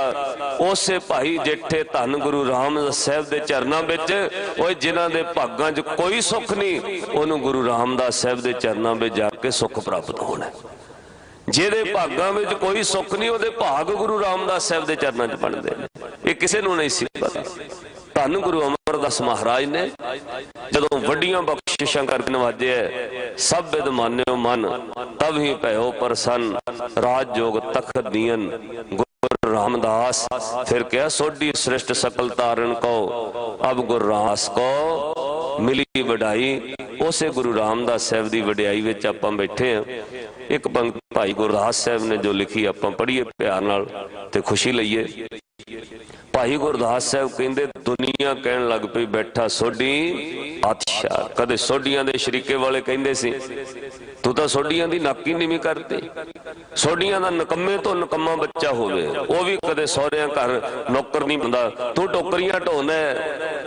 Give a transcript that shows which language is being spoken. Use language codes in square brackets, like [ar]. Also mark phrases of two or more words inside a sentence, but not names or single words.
[pa] ਉਸੇ ਭਾਈ ਜੇਠੇ ਧੰਨ ਗੁਰੂ ਰਾਮਦਾਸ ਸਾਹਿਬ ਦੇ ਚਰਨਾਂ ਵਿਚ, ਓਏ ਜਿਨ੍ਹਾਂ ਦੇ ਭਾਗਾਂ ਚ ਕੋਈ ਸੁਖ ਨਹੀਂ, ਉਨ੍ਹਾਂ ਨੇ ਗੁਰੂ ਰਾਮਦਾਸ ਸਾਹਿਬ ਦੇ ਚਰਨਾਂ ਵਿਚ ਜਾਕੇ ਸੁਖ ਪ੍ਰਾਪਤ ਹੋਣਾ। ਜਿਹਦੇ ਭਾਗਾਂ ਵਿਚ ਕੋਈ ਸੁਖ ਨਹੀਂ, ਉਹਦੇ ਭਾਗ ਗੁਰੂ ਰਾਮਦਾਸ ਸਾਹਿਬ ਦੇ ਚਰਨਾਂ ਚ ਬਣਦੇ ਨੇ। ਯੇ ਕਿਸੇ ਨੂੰ ਨਹੀਂ ਸੀ ਪਤਾ। ਧੰਨ ਗੁਰੂ ਅਮਰਦਾਸ ਮਹਾਰਾਜ ਨੇ ਜਦੋਂ ਵੱਡੀਆਂ ਬਖ਼ਸ਼ਿਸ਼ਾਂ ਕਰਕੇ ਨਿਵਾਜੇ, ਸਭ ਵਿਧ ਮਾਨਿਓ ਮਨ ਤਬ ਹੀ ਭਇਓ ਪ੍ਰਸੰਨ, ਰਾਜ ਜੋਗ ਤਖਤ ਦੀਨ ਗੁਰੂ ਰਾਮਦਾਸ। ਫਿਰ ਕਿਆ ਸੋਢੀ ਸ੍ਰੇਸ਼ਟ ਸਕਲ ਤਾਰਣ ਕੋ, ਅਬ ਗੁਰੂ ਰਾਮਦਾਸ ਕੋ ਮਿਲੀ ਵਡਾਈ। ਉਸੇ ਗੁਰੂ ਰਾਮਦਾਸ ਸਾਹਿਬ ਕੀ ਵਡਿਆਈ ਵਿਚ ਆਪਾਂ ਬੈਠੇ ਹੈਂ। ਇਕ ਪੰਕਤੀ ਭਾਈ ਗੁਰਦਾਸ ਸਾਹਿਬ ਨੇ ਜੋ ਲਿਖੀ ਆਪਾਂ ਪੜ੍ਹੀਏ ਪਿਆਰ ਨਾਲ ਤੇ ਖੁਸ਼ੀ ਲਈਏ। ਭਾਈ ਗੁਰਦਾਸ ਸਾਹਿਬ ਕਹਿੰਦੇ ਦੁਨੀਆ ਕਹਿਣ ਲੱਗ ਪਈ ਬੈਠਾ ਸੋਢੀ ਬਾਦਸ਼ਾਹ। ਕਦੇ ਸੋਢੀਆਂ ਦੇ ਸ਼ਰੀਕੇ ਵਾਲੇ ਕਹਿੰਦੇ ਸੀ ਤੂੰ ਤਾਂ ਸੋਢੀਆਂ ਦੀ ਨਾਕੀ ਨੀਵੀ ਕਰਤੇ, ਸੋਢੀਆਂ ਦਾ ਨਿਕੰਮੇ ਤੋਂ ਨਿਕੰਮਾ ਬੱਚਾ ਹੋਵੇ ਉਹ ਵੀ ਕਦੇ ਸਹੁਰਿਆਂ ਘਰ ਨੌਕਰ ਨਹੀਂ ਹੁੰਦਾ, ਤੂੰ ਟੋਕਰੀਆਂ ਢੋਣਾ ਹੈਂ।